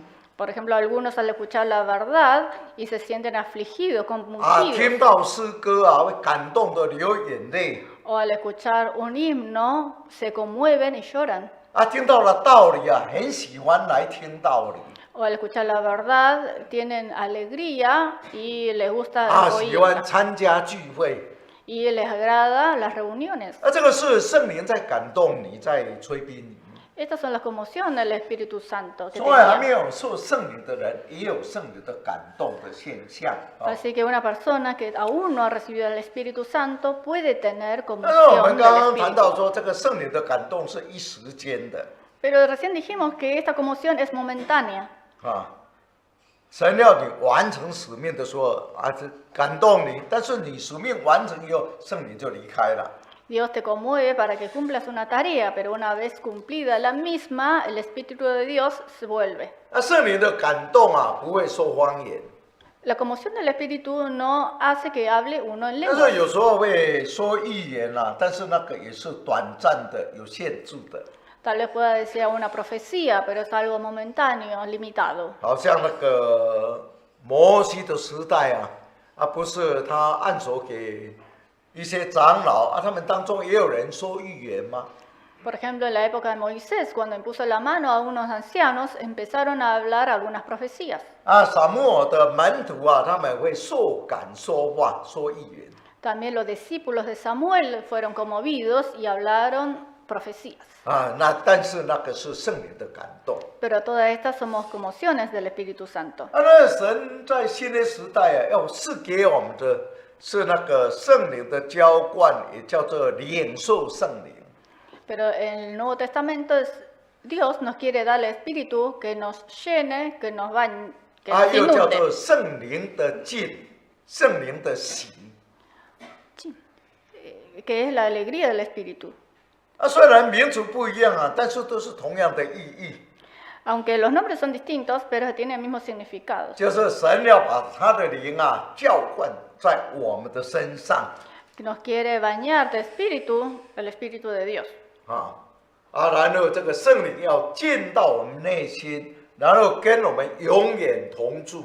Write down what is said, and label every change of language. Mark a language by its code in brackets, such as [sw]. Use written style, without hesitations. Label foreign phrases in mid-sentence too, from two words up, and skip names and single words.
[es] Por ejemplo, algunos al escuchar la verdad y se sienten afligidos, [zh] 听 [es] conmovidos, [zh] 到诗歌会感动的流眼泪 [es] o al escuchar un himno se conmueven y lloran, [zh] 听到了道理很喜欢来听道理 [es] o al escuchar la verdad tienen alegría y les gusta [zh] 喜欢 [es] oírla, [zh] 参加聚会 [es] y les agrada las reuniones. [zh] 这个是圣灵在感动你，在催逼你。 [es] Estas son las conmociones del Espíritu Santo. Que [zh] 所以还 [es] tenía. [zh] 没有受圣灵的人，也有圣灵的感动的现象 [es] Así que una persona que aún no ha recibido el Espíritu Santo puede tener [zh] 但是我 [es] conmoción [zh] 们 [es] del [zh] 刚刚谈 [es] Espíritu. [zh] 到说，这个圣灵的感动是一时间的 [es] Pero recién dijimos que esta conmoción es momentánea. [zh] 神要你完成使命的时候这感动你，但是你使命完成以后，圣灵就离开了。 [es] Dios te conmueve para que cumplas una tarea, pero una vez cumplida la misma, el Espíritu de Dios se vuelve. [zh] 圣灵的感动不会说方言， [es] La conmoción del Espíritu no hace que hable uno en [zh] 但 [es] lengua. [zh] 是有时候会说预言但是那个也是短暂的、有限制的。 [es] Tal vez pueda decir una profecía, pero es algo momentáneo, limitado. [zh] 好像那个摩西的时代不是他按手给一些长老他们当中也有人说预言吗？ [es] Por ejemplo, en la época de Moisés, cuando impuso la mano a unos ancianos, empezaron a hablar algunas profecías. [zh] 撒母耳的门徒他们会受感说话、说预言。 [es] También los discípulos de Samuel fueron conmovidos y hablaron profecías. [zh] 但是那个是圣灵的感动。 [es] Pero todas estas somos conmociones del Espíritu Santo. [zh] 那神在新约时代要赐给我们的是那个圣灵的浇灌，也叫做领受圣灵。 [es] Pero en el Nuevo Testamento Dios nos quiere dar el Espíritu que nos llene, que nos bañe, que 啊， nos [zh] 又叫 [es] inunde. [zh] 做圣灵的浸，圣灵的洗。 [es] Que es la alegría del Espíritu. [zh] 啊，虽然名词不一样啊，但是都是同样的意义， [es] Aunque los nombres son distintos, pero tienen el mismo significado. [zh] 就是神要把他的灵啊浇灌在我们的身上 [es] Que nos quiere bañar de Espíritu, el Espíritu de Dios. [zh] 然后这个圣灵要进到我们内心，然后跟我们永远同住。